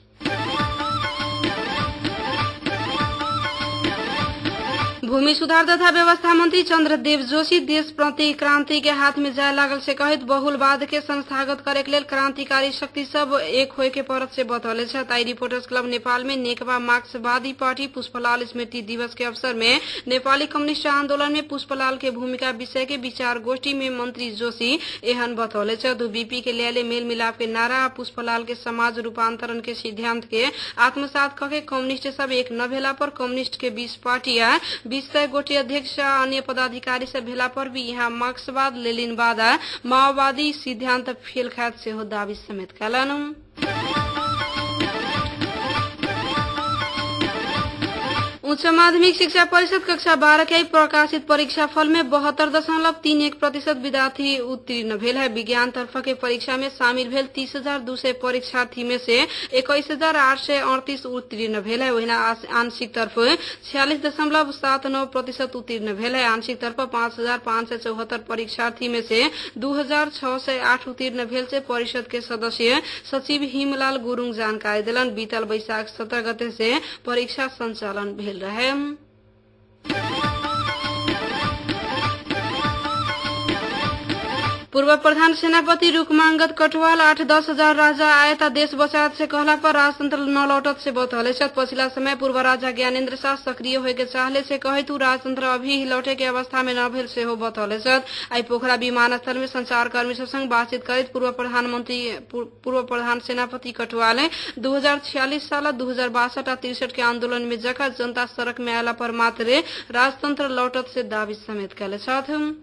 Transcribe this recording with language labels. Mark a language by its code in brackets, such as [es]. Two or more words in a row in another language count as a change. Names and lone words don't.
[mai] भूमि सुधार तथा व्यवस्था मंत्री चंद्रदेव जोशी देश प्रति क्रांति के हाथ में जाय लागल से कहित बहुलवाद के संस्थागत करे के लेल क्रांतिकारी शक्ति सब एक होय के परत से बतौले छ। ताई रिपोर्टर्स क्लब नेपाल में नेकपा मार्क्सवादी पार्टी पुष्पलाल स्मृति दिवस के अवसर में नेपाली कम्युनिस्ट आंदोलन में पुष्पलाल के भूमिका विषय के विचार गोष्ठी में मंत्री जोशी एहन बतौले छ। बीपी के ल्याले मेल मिलाप के नारा पुष्पलाल के समाज रूपांतरण के सिद्धांत के आत्मसात करके कम्युनिस्ट सब एक न भेला पर कम्युनिस्ट के 20 पार्टी या 20 गोटी अध्यक्ष अन्य पदाधिकारी से भेला पर भी यहाँ मार्क्सवाद लेनिनवाद माओवादी सिद्धांत फेल खात से हो दावी समेत कैलन। उच्च माध्यमिक शिक्षा परिषद कक्षा 12 के प्रकाशित परीक्षा फल में 72.31% विद्यार्थी उत्तीर्ण भेल है। विज्ञान तरफ के परीक्षा में शामिल भेल 30,200 परीक्षार्थी में से 21,838 उत्तीर्ण भेल है। वहीं आंशिक तरफ 46.79% उत्तीर्ण भेल है। आंशिक तरफ 5,574 परीक्षार्थी में से 2,608 उत्तीर्ण भेल से परिषद के सदस्य सचिव हिमलाल गुरुङ जानकारी दिलन। बीतल वैशाख 17 गते से परीक्षा संचालन भेल रहे। पूर्व प्रधान सेनापति रुकमांगत कटवाल 8-10 हजार राजा आयता देश बचात से कहला पर राजतंत्र न लौटत से बतौले छ। पछिला समय पूर्व राजा ज्ञानेन्द्र शाह सक्रिय होय के चाहले से कहे तू राजतंत्र अभी ही लौटे के अवस्था में न भेल से हो बतौले छ। आई पोखरा विमानस्थल में संचारकर्मी संग बातचीत करत पूर्व प्रधान सेनापति कटवाल 2046 साल 2062 आ 63 के आंदोलन में जखा जनता सड़क में आला पर मात्र राजतंत्र लौटत से दावी समेत कैले छथि।